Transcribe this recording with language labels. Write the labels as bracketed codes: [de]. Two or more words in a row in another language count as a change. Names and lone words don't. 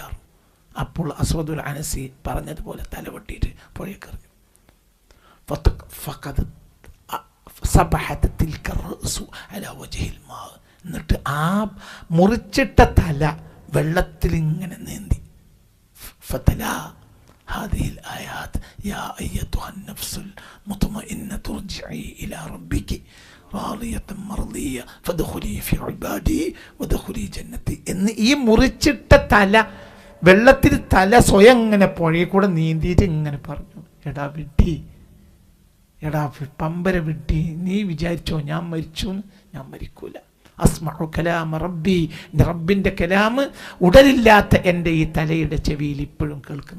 [ml] അപ്പോൾ അസ്വദുൽ അനസി പറഞ്ഞതുപോലെ തല വെട്ടിയിട്ട് പുഴയിലേക്ക് എറിഞ്ഞു. എന്നിട്ട് ആ മുറിച്ചിട്ട തല വെള്ളത്തിൽ ഇങ്ങനെ നീന്തി. [ar] هذه الآيات يا أيتها النفس المطمئنة ارجعي إلى ربك راضية مرضية فادخلي في عبادي وادخلي جنتي. [ml] എന്ന് ഈ മുറിച്ചിട്ട തല വെള്ളത്തിൽ തല സ്വയം ഇങ്ങനെ പുഴയിൽ കൂടെ നീന്തിയിട്ട് ഇങ്ങനെ പറഞ്ഞു, എടാ വിഡ്ഢി, എടാ പമ്പര വിഡ്ഢി, നീ വിചാരിച്ചോ ഞാൻ മരിച്ചു? ഞാൻ മരിക്കൂല. [ar] أسمع كلام ربي, [ml] റബ്ബിൻ്റെ കലാമ് ഉടലില്ലാത്ത എൻ്റെ ഈ തലയുടെ ചെവിയിൽ ഇപ്പോഴും കേൾക്കുന്നുണ്ട്.